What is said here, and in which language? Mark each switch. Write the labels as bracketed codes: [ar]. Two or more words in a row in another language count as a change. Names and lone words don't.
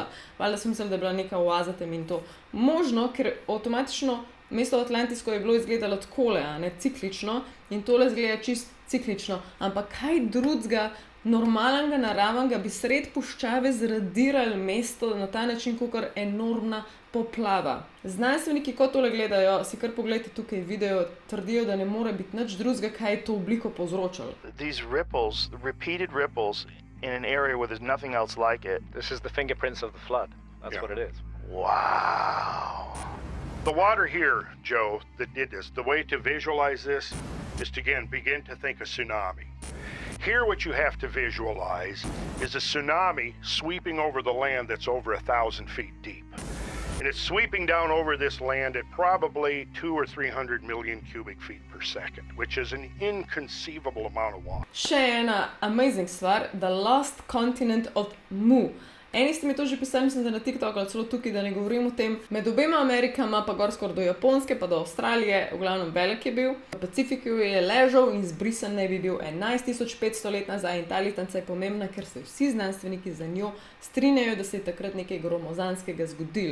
[sl] Valjda sem mislila, da je bila neka oaza tam in to možno, ker avtomatično mesto Atlantisko je bilo izgledalo takole, ne ciklično in tole izgleda čist ciklično, ampak kaj drugega normalnega, naravnega bi sred puščave zradirali mesto na ta način, kakor enormna poplava. Znanstveniki, ko tole gledajo, si kar pogledajte tukaj video, trdijo, da ne more biti nič drugega, kaj je to obliko povzročalo. [en] These ripples, repeated ripples in an area where there's nothing else like it. This is the fingerprints of the flood. That's what it is. Wow. The water here, Joe, that did this, the way to visualize this is to, again, begin to think a tsunami. Here what you have to visualize is a tsunami sweeping over the land that's over 1,000 feet deep. And it's sweeping down over this land at probably 200 or 300 million cubic feet per second, which is an inconceivable amount of water. [sl] Še ena amazing stvar, The Lost Continent of Mu. Eni ste mi to že pisali, mislim, da na TikToku ali celo tukaj, da ne govorim o tem. Med obema Amerikama, pa gor skoraj do Japonske, pa do Avstralije, v glavnem velik je bil. V Pacifiku je ležal in zbrisan naj bi bil 11.500 let nazaj in ta letnica je pomembna, ker se vsi znanstveniki za njo strinjajo, da se je takrat nekaj gromozanskega zgodilo.